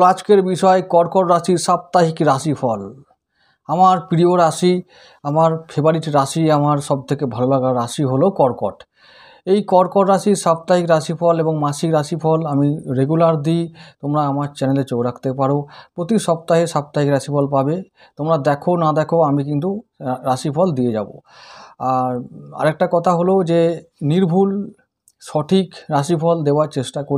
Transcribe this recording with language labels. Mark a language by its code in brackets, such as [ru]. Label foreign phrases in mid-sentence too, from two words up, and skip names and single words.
[bn] আজকের বিষয় কর্কট রাশি সাপ্তাহিক রাশিফল। আমার প্রিয় রাশি, আমার ফেভারিট রাশি, আমার সবথেকে ভালো লাগার রাশি হলো কর্কট। এই কর্কট রাশির সাপ্তাহিক রাশিফল এবং মাসিক রাশিফল আমি রেগুলার দিই। তোমরা আমার চ্যানেলে চোখ রাখতে পারো, প্রতি সপ্তাহে সাপ্তাহিক রাশিফল পাবে। তোমরা দেখো না দেখো আমি কিন্তু রাশিফল দিয়ে যাব। আর আরেকটা কথা হলো যে নির্ভুল সঠিক রাশিফল দেওয়ার চেষ্টা করি।